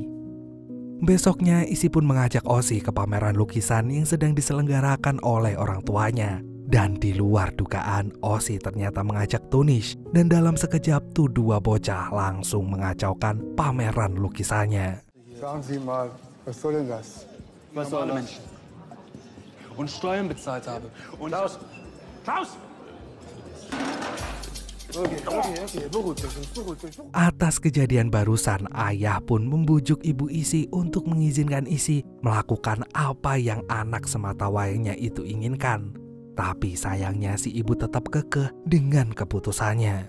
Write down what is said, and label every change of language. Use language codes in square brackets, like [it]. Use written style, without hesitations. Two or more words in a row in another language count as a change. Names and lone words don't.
[id] Besoknya Issy pun mengajak Ozzy ke pameran lukisan yang sedang diselenggarakan oleh orang tuanya. Dan di luar dugaan, Ozzy ternyata mengajak Tunish. Dan dalam sekejap tuh dua bocah langsung mengacaukan pameran lukisannya. [de] Sagen Sie mal, was soll denn das? Was soll Mensch? Und Steuern bezahlt habe. Und Klaus! Klaus! [id] Atas kejadian barusan, ayah pun membujuk ibu Issy untuk mengizinkan Issy melakukan apa yang anak semata wayangnya itu inginkan. Tapi sayangnya si ibu tetap kekeh dengan keputusannya.